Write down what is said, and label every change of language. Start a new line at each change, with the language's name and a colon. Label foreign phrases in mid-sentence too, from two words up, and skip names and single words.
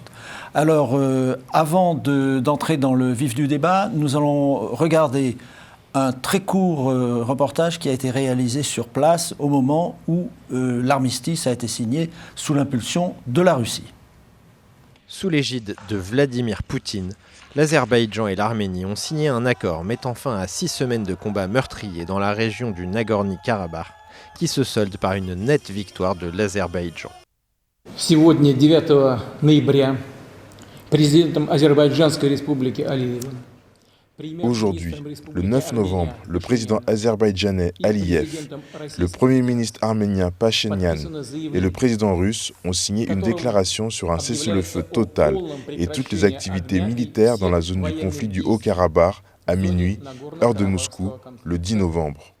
French: Alors, avant d'entrer dans le vif du débat, nous allons regarder un très court reportage qui a été réalisé sur place au moment où l'armistice a été signé sous l'impulsion de la Russie. Sous l'égide de Vladimir Poutine, l'Azerbaïdjan et l'Arménie ont signé un accord mettant fin à 6 semaines de combats meurtriers dans la région du Nagorno-Karabakh, qui se solde par une nette victoire de l'Azerbaïdjan.
Russian: Сегодня, 9 ноября, президентом Азербайджанской республики Алиевым.
French: Aujourd'hui, le 9 novembre, le président azerbaïdjanais Aliyev, le premier ministre arménien Pachinian et le président russe ont signé une déclaration sur un cessez-le-feu total et toutes les activités militaires dans la zone du conflit du Haut-Karabakh à minuit, heure de Moscou, le 10 novembre.